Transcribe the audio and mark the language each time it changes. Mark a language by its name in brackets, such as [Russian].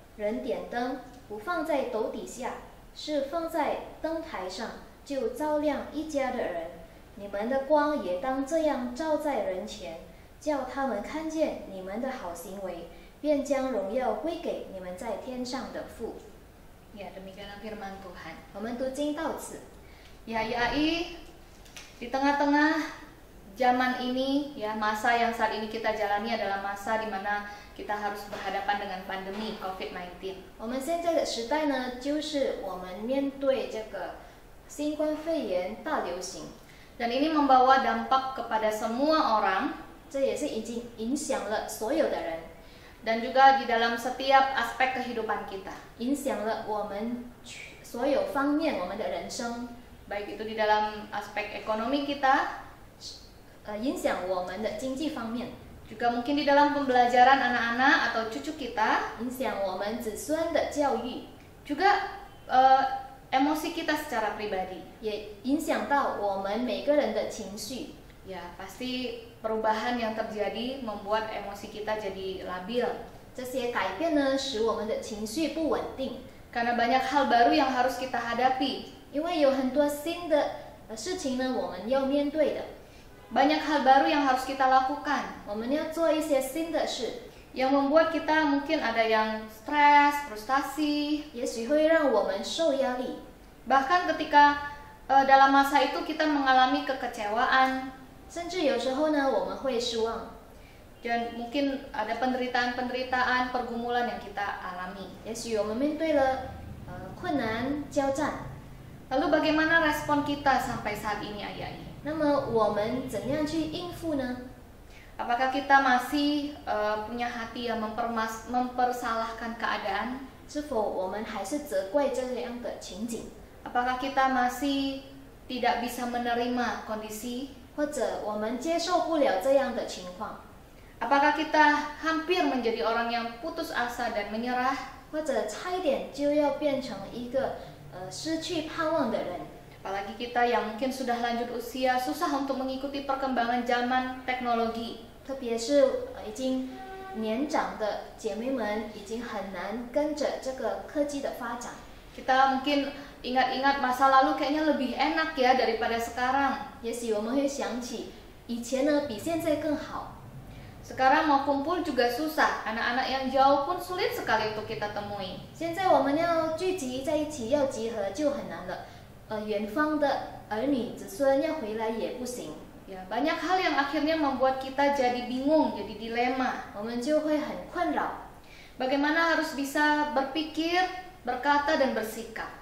[Chinese] 人点灯，不放在斗底下，是放在灯台上，就照亮一家的人。你们的光也当这样照在人前，叫他们看见你们的好行为，便将荣耀归给你们在天上的父。 [Indonesian] Ya, demikianlah firman Tuhan. [Chinese] 我们读经到此。 [Indonesian] Ya, YAI, di tengah-tengah zaman ini, ya masa yang saat ini kita jalani adalah masa di mana kita harus berhadapan dengan pandemi COVID-19. [Chinese] 我们现在的时代呢，就是我们面对这个新冠肺炎大流行， [Indonesian] Dan ini membawa dampak kepada semua orang [Chinese] 这也是已经影响了所有的人， [Indonesian] dan juga di dalam setiap aspek kehidupan kita. [Chinese] 影响了我们所有方面我们的人生， [Indonesian] Baik itu di dalam aspek ekonomi kita, [Chinese] 影响我们的经济方面， [Indonesian] juga mungkin di dalam pembelajaran anak-anak atau cucu kita, [Chinese] 影响我们子孙的教育， [Indonesian] juga emosi kita secara pribadi. [Chinese] 也影响到我们每个人的情绪。 [Indonesian] Ya, pasti perubahan yang terjadi membuat emosi kita jadi labil. [Chinese] 这些改变呢，使我们的情绪不稳定， [Indonesian] Karena banyak hal baru yang harus kita hadapi. [Chinese] 因为有很多新的事情呢，我们要面对的， [Indonesian] Banyak hal baru yang harus kita lakukan. [Chinese] 我们要做一些新的事， [Indonesian] Yang membuat kita mungkin ada yang stres, frustasi. [Chinese] 也许会让我们受压力。 [Indonesian] Bahkan ketika dalam masa itu kita mengalami kekecewaan. [Chinese] 甚至有时候呢，我们会失望， [Indonesian] Dan mungkin ada penderitaan-penderitaan, pergumulan yang kita alami. [Chinese] 也许我们面对了困难交战。 [Indonesian] Lalu bagaimana respon kita sampai saat ini, Ayai? [Chinese] 那么我们怎样去应付呢？ [Indonesian] Apakah kita masih punya hati yang mempersalahkan keadaan? [Chinese] 是否我们还是责怪这样的情景？ [Indonesian] Apakah kita masih tidak bisa menerima kondisi? [Chinese] 或者我们接受不了这样的情况？ [Indonesian] Apakah kita hampir menjadi orang yang putus asa dan menyerah? [Chinese] 或者差一点就要变成一个失去盼望的人？ [Indonesian] Apalagi kita yang mungkin sudah lanjut usia, susah untuk mengikuti perkembangan zaman teknologi. [Chinese] 特别是已经年长的姐妹们，已经很难跟着这个科技的发展。 [Indonesian] Kita mungkin ingat-ingat masa lalu kayaknya lebih enak ya daripada sekarang. [Chinese] 也许我们会想起以前呢比现在更好。 [Indonesian] Sekarang mau kumpul juga susah, anak-anak yang jauh pun sulit sekali untuk kita temui. [Chinese] 现在我们要聚集在一起，要集合就很难了。远方的儿女子孙要回来也不行。 [Indonesian] Ya, banyak hal yang akhirnya membuat kita jadi bingung, jadi dilema. [Chinese] 我们就会很困扰。 [Indonesian] Bagaimana harus bisa berpikir, berkata, dan bersikap.